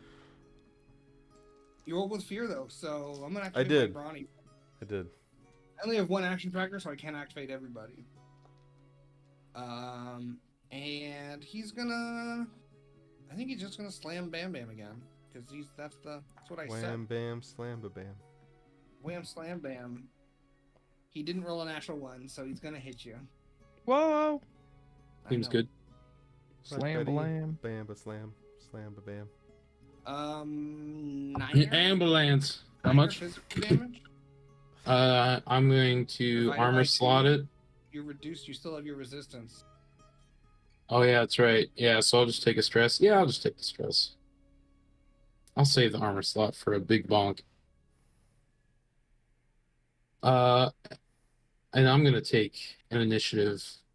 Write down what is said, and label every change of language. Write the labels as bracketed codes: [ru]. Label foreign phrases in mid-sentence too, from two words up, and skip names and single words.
[en] You rolled with fear though, so I'm gonna I activate did. my brawny. I did. I only have one action tracker, so I can't activate everybody. And he's gonna. I think he's just gonna slam Bam Bam again, because that's what I said. Wham bam slam ba bam. Wham slam Bam. He didn't roll a natural one, so he's gonna hit you. Whoa! I Seems know. good. Slam blam. Bam ba slam. Slam ba bam. 9 Ambulance. How nine much? physical damage. I'm going to Divided armor by slot 2. it. You're reduced. You still have your resistance. Oh yeah, that's right. Yeah, so I'll just take a stress. Yeah, I'll just take the stress. I'll save the armor slot for a big bonk. And I'm gonna take an initiative.